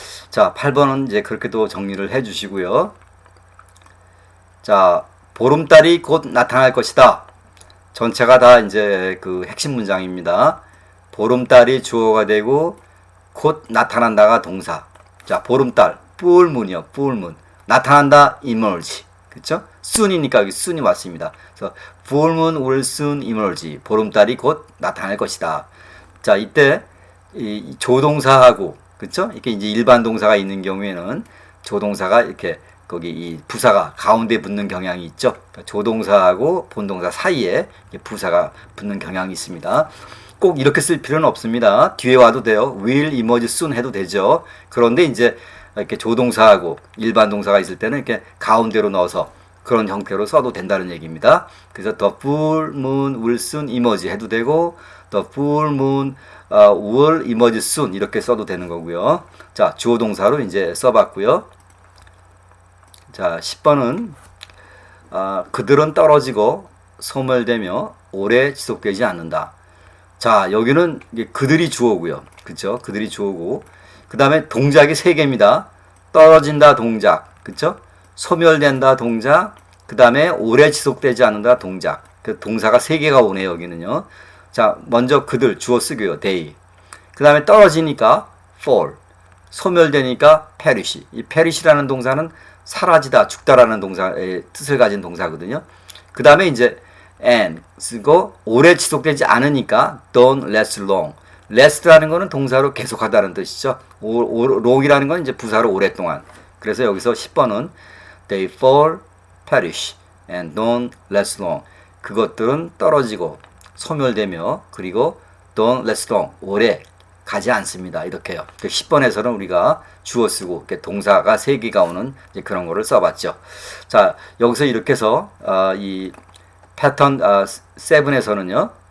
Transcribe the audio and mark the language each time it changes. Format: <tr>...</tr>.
<ko>자, 8번은 이제 그렇게 또 정리를 해 주시고요. 자, 보름달이 곧 나타날 것이다. 전체가 다 이제 그 핵심 문장입니다. 보름달이 주어가 되고 곧 나타난다가 동사. 자, 보름달, full moon이요. full moon. 나타난다, emerge. 그쵸? soon이니까 여기 soon이 왔습니다. 그래서</ko> <en>full moon will soon emerge.</en> <ko>보름달이 곧 나타날 것이다. 자, 이때 이 조동사하고 그쵸? 이렇게 이제 일반 동사가 있는 경우에는 조동사가 이렇게 거기 이 부사가 가운데 붙는 경향이 있죠. 그러니까 조동사하고 본동사 사이에 부사가 붙는 경향이 있습니다. 꼭 이렇게 쓸 필요는 없습니다. 뒤에 와도 돼요.</ko> <en>will emerge soon</en> <ko>해도 되죠. 그런데 이제 이렇게 조동사하고 일반 동사가 있을 때는 이렇게 가운데로 넣어서 그런 형태로 써도 된다는 얘기입니다.</ko> <en>그래서 the full moon will soon emerge</en> <ko>해도 되고</ko> <en>the full moon will emerge soon</en> <ko>이렇게 써도 되는 거고요. 자, 주어 동사로 이제 써봤고요. 자, 10번은 그들은 떨어지고 소멸되며 오래 지속되지 않는다. 자, 여기는 그들이 주어고요. 그쵸? 그들이 주어고 그 다음에 동작이 3개입니다. 떨어진다 동작, 그쵸? 소멸된다 동작, 그 다음에 오래 지속되지 않는다 동작. 그 동사가 3개가 오네요, 여기는요. 자, 먼저 그들 주어 쓰고요, they. 그 다음에 떨어지니까 fall, 소멸되니까 perish. 이 perish라는 동사는 사라지다, 죽다라는 동사의 뜻을 가진 동사거든요. 그 다음에 이제 and 쓰고 오래 지속되지 않으니까</ko> <en>don't last long.</en> <ko>last라는 거는 동사로 계속하다는 뜻이죠. long이라는 건 이제 부사로 오랫동안. 그래서 여기서 10번은</ko> <en>they fall, perish, and don't last long.</en> <ko>그것들은 떨어지고 소멸되며 그리고</ko> <en>don't last long.</en> <ko>오래 가지 않습니다. 이렇게요. 10번에서는 우리가 주어 쓰고 동사가 3개가 오는 이제 그런 거를 써봤죠. 자, 여기서 이렇게 해서 이 패턴 7에서는요.</ko>